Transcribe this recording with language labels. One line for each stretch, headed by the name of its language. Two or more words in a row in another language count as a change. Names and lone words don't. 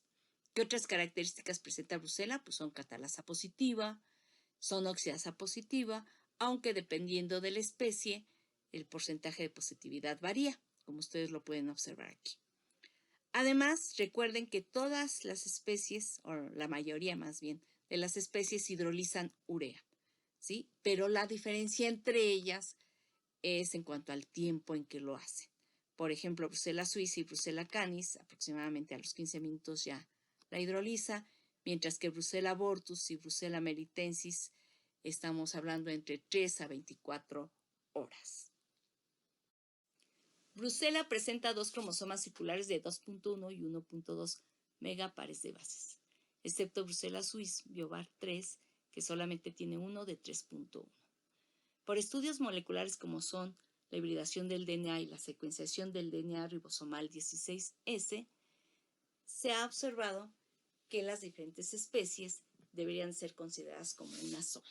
Spanish: ¿Qué otras características presenta Brucella? Pues son catalasa positiva, son oxidasa positiva, aunque dependiendo de la especie, el porcentaje de positividad varía, como ustedes lo pueden observar aquí. Además, recuerden que todas las especies, o la mayoría más bien, de las especies hidrolizan urea, ¿sí? Pero la diferencia entre ellas es en cuanto al tiempo en que lo hacen. Por ejemplo, Brucella suis y Brucella canis, aproximadamente a los 15 minutos ya la hidroliza, mientras que Brucella abortus y Brucella melitensis estamos hablando entre 3 a 24 horas. Brucella presenta 2 cromosomas circulares de 2.1 y 1.2 megapares de bases, excepto Brucella suis biovar 3, que solamente tiene uno de 3.1. Por estudios moleculares como son la hibridación del DNA y la secuenciación del DNA ribosomal 16S, se ha observado que las diferentes especies deberían ser consideradas como una sola.